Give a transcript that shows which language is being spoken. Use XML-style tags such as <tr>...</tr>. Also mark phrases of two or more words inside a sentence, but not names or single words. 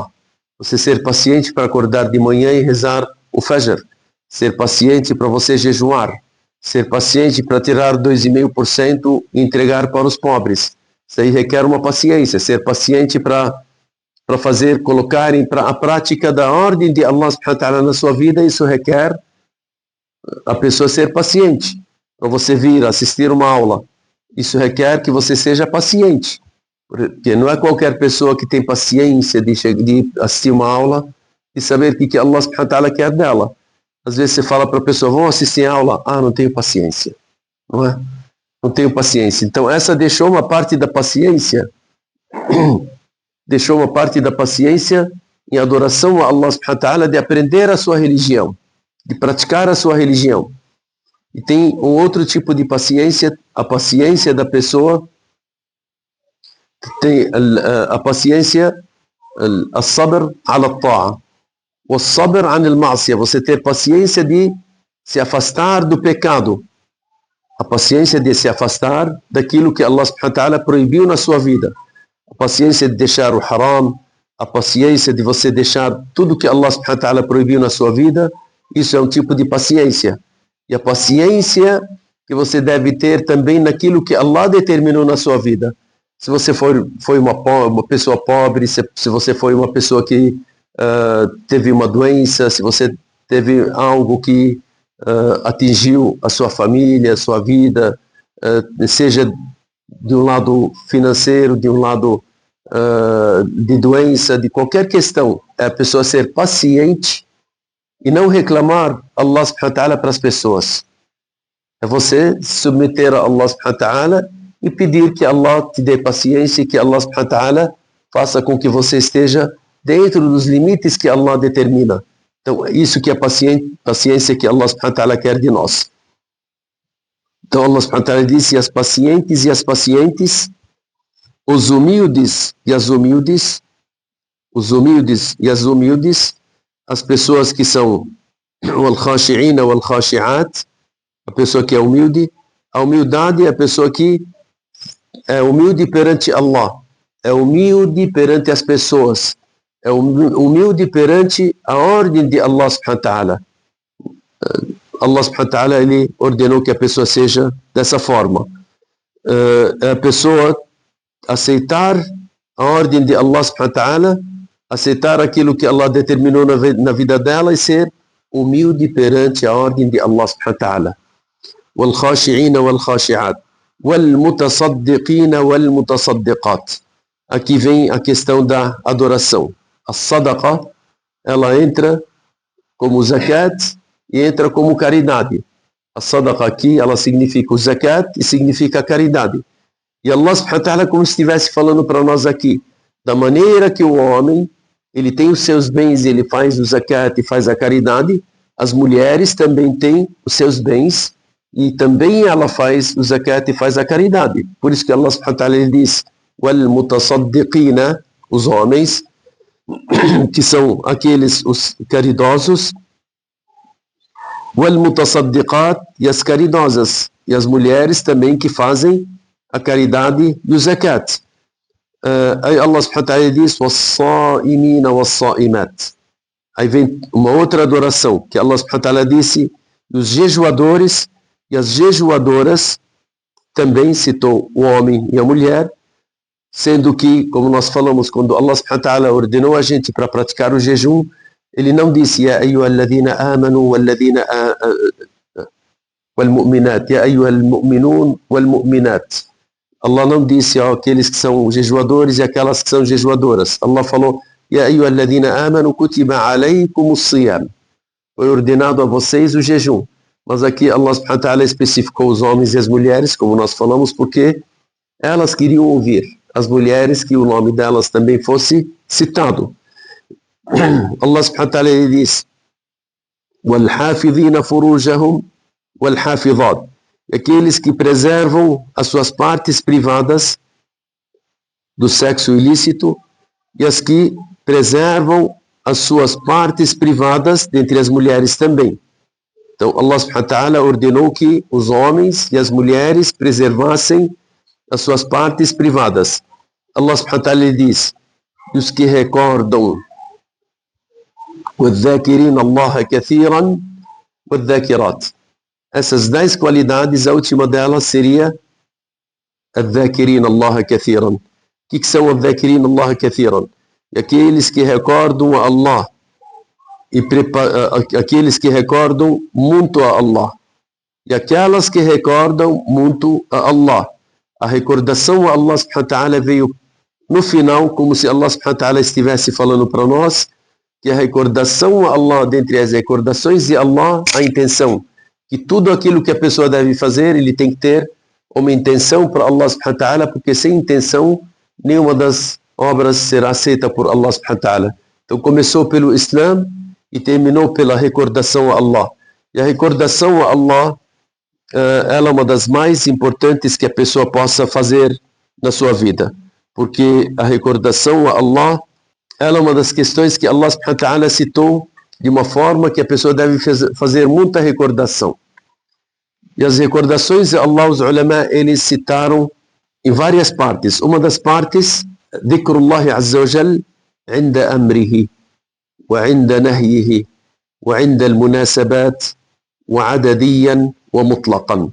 <pt>Você ser paciente para acordar de manhã e rezar o Fajr. Ser paciente para você jejuar. Ser paciente para tirar 2,5% e entregar para os pobres. Isso aí requer uma paciência. Ser paciente para colocar a prática da ordem de Allah</pt> <ar>سبحانه وتعالى</ar> <pt>na sua vida, isso requer a pessoa ser paciente. Para você vir assistir uma aula, isso requer que você seja paciente. Porque não é qualquer pessoa que tem paciência de assistir uma aula e saber o que Allah</pt> <ar>سبحانه وتعالى</ar> <pt>quer dela. Às vezes você fala para a pessoa: vamos assistir a aula? Não tenho paciência. Não é? Não tenho paciência. Então essa deixou uma parte da paciência em adoração a Allah</pt> <ar>سبحانه وتعالى,</ar> <pt>de aprender a sua religião, de praticar a sua religião. E tem um outro tipo de paciência, a paciência da pessoa que tem a paciência,</pt> <ar>الصبر على الطاعة, والصبر عن المعصية,</ar> <pt>você ter paciência de se afastar do pecado, a paciência de se afastar daquilo que Allah</pt> <ar>سبحانه وتعالى</ar> <pt>proibiu na sua vida, a paciência de deixar o haram, a paciência de você deixar tudo que Allah</pt> <ar>سبحانه وتعالى</ar> <pt>proibiu na sua vida. Isso é um tipo de paciência. E a paciência que você deve ter também naquilo que Allah determinou na sua vida. Se você foi uma pessoa pobre, se você foi uma pessoa que teve uma doença, se você teve algo que atingiu a sua família, a sua vida, seja de um lado financeiro, de um lado de doença, de qualquer questão, é a pessoa ser paciente e não reclamar Allah</pt> <ar>سبحانه وتعالى</ar> <pt>para as pessoas. É você submeter a Allah</pt> <ar>سبحانه وتعالى</ar> <pt>e pedir que Allah te dê paciência e que Allah</pt> <ar>سبحانه وتعالى</ar> <pt>faça com que você esteja dentro dos limites que Allah determina. Então, isso que é paciência que Allah</pt> <ar>سبحانه وتعالى</ar> <pt>quer de nós. Então, Allah</pt> <ar>سبحانه وتعالى</ar> <pt>disse: as pacientes e as pacientes, os humildes e as humildes, os humildes e as humildes, as pessoas que são</pt> <ar>والخاشعين والخاشعات,</ar> <pt>a pessoa que é humilde. A humildade é a pessoa que é humilde perante Allah, é humilde perante as pessoas, é humilde perante a ordem de Allah</pt> <ar>سبحانه وتعالى. الله سبحانه وتعالى,</ar> <pt>ele ordenou que a pessoa seja dessa forma. A pessoa aceitar a ordem de Allah</pt> <ar>سبحانه وتعالى,</ar> <pt>aceitar aquilo que Allah determinou na vida dela e ser humilde perante a ordem de Allah</pt> <ar>سبحانه وتعالى. والخاشعين والخاشعات والمتصدقين والمتصدقات.</ar> <pt>Aqui vem a questão da adoração. A sadaqa, ela entra como zakat e entra como caridade. A sadaqa aqui, ela significa o zakat e significa a caridade.</pt> <ar>E الله سبحانه وتعالى,</ar> <pt>como se estivesse falando para nós aqui, da maneira que o homem, ele tem os seus bens e ele faz o zakat e faz a caridade, as mulheres também têm os seus bens e também ela faz o zakat e faz a caridade.</pt> <ar>Por isso que الله سبحانه وتعالى,</ar> <pt>ele diz:</pt> <ar>والمتصدقين,</ar> <pt>os homens, que são aqueles, os caridosos,</pt> <ar>والمتصدقات,</ar> <pt>e as caridosas, e as mulheres também que fazem a caridade e o zakat. Aí Allah</pt> <ar>سبحانه وتعالى</ar> <pt>diz:</pt> <ar>والصائمين والصائمات.</ar> <pt>Aí vem uma outra adoração, que Allah</pt> <ar>سبحانه وتعالى</ar> <pt>disse: os jejuadores e as jejuadoras. Também citou o homem e a mulher, sendo que, como nós falamos, quando Allah</pt> <ar>سبحانه وتعالى</ar> <pt>ordenou a gente para praticar o jejum, ele não disse:</pt> <ar>يا أيها الذين آمنوا والذين والمؤمنات، يا أيها المؤمنون والمؤمنات.</ar> <pt>Allah não disse aqueles que são jejuadores e aquelas que são jejuadoras.</pt> <ar>Allah falou: يا أيها الذين آمنوا كتب عليكم الصيام.</ar> <pt>Foi ordenado a vocês o jejum. Mas aqui Allah</pt> <ar>سبحانه وتعالى</ar> <pt>especificou os homens e as mulheres, como nós falamos, porque elas queriam ouvir, as mulheres, que o nome delas também fosse citado.</pt> <ar>الله سبحانه وتعالى diz: وَالْحَافِظِينَ فُرُوجَهُمْ وَالْحَافِظَاتِ.</ar> <pt>Aqueles que preservam as suas partes privadas do sexo ilícito e as que preservam as suas partes privadas dentre as mulheres também. Então Allah</pt> <ar>سبحانه وتعالى</ar> <pt>ordenou que os homens e as mulheres preservassem as suas partes privadas. Allah</pt> <ar>سبحانه وتعالى</ar> <pt>diz: e os que recordam,</pt> <ar>وَالذَّاكِرِينَ اللَّهَ كَثِيرًا وَالذَّاكِرَاتِ.</ar> <pt>Essas 10 qualidades, a última delas seria</pt> <ar>الذَّاكِرِينَ اللَّهَ كَثِيرًا.</ar> <pt>O que são</pt> <ar>الذَّاكِرِينَ اللَّهَ كَثِيرًا?</ar> <pt>Aqueles que recordam a Allah e aqueles que recordam muito a Allah e aquelas que recordam muito a Allah. A recordação a Allah</pt> <ar>سبحانه وتعالى</ar> <pt>veio no final, como se Allah</pt> <ar>سبحانه وتعالى</ar> <pt>estivesse falando para nós que a recordação a Allah, dentre as recordações de Allah, a intenção, que tudo aquilo que a pessoa deve fazer, ele tem que ter uma intenção para Allah subhanahu wa ta'ala, porque sem intenção nenhuma das obras será aceita por Allah</pt> <ar>سبحانه وتعالى.</ar> <pt>Então começou pelo Islã e terminou pela recordação a Allah. E a recordação a Allah, ela é uma das mais importantes que a pessoa possa fazer na sua vida, porque a recordação a Allah, ela é uma das questões que Allah</pt> <ar>سبحانه وتعالى</ar> <pt>citou de uma forma que a pessoa deve fazer muita recordação. E as recordações de Allah, os ulama, eles citaram em várias partes. Uma das partes,</pt> <ar>ذكر الله عز وجل, عند أمره وعند نهيه وعند المناسبات وعدديا ومطلقا.</ar>